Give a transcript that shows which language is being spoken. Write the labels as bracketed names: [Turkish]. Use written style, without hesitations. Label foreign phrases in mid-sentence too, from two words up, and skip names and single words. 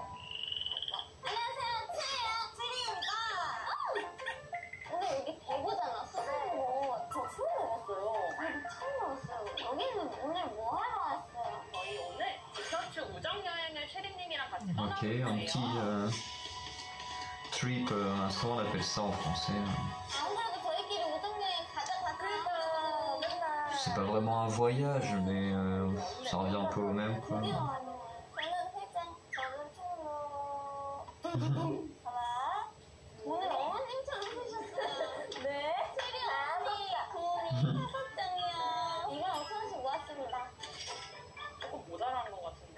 [Korean] 안녕하세요 체리입니다. 근데 여기 대구잖아 수성구. 저 처음 와봤어요. 아니 처음 왔어요. 여기는 오늘 뭐 하러 왔어요? 저희 오늘 디저트 우정 여행을 체리님이랑 같이 Ok, 떠나볼 [French] un petit [Korean] 거예요. [French] trip, comment on appelle ça en français? [Korean] 안 그래도 저희끼리 우정여행 가자. [French] C'est pas vraiment un voyage, mais ça revient un peu au même quoi. [Korean] 저는 회장, 저는 총무. 하나. 오늘 어머님처럼 쓰셨어요. 네. 체리 언니 돈이 5장이요. 이건 5천원씩 모았습니다. 조금 모자란 것 같은데.